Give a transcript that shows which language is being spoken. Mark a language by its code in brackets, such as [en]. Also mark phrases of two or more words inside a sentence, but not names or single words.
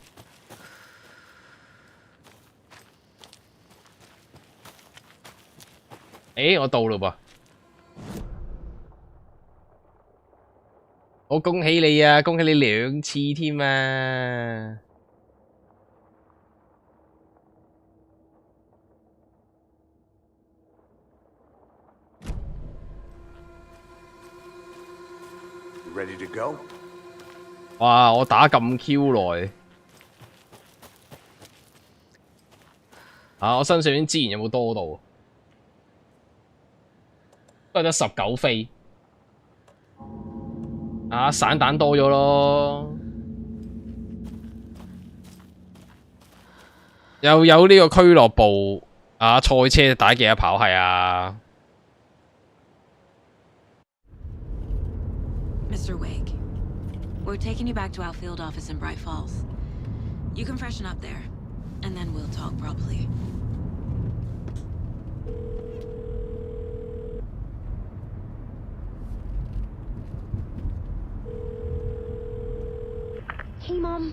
[yue] 我到嘞噃！我恭喜你啊，恭喜你2次添啊 [en] ！Ready to go？ [yue] 哇！我打咁 Q 耐，我身上啲資源有冇多到？都係得19飛，散彈多咗咯，又有呢個俱樂部賽車打幾多跑係啊 [en] Mr. Wake, we're taking you back to our field office in Bright Falls. You can freshen up there, and then we'll talk properly. Hey, Mom.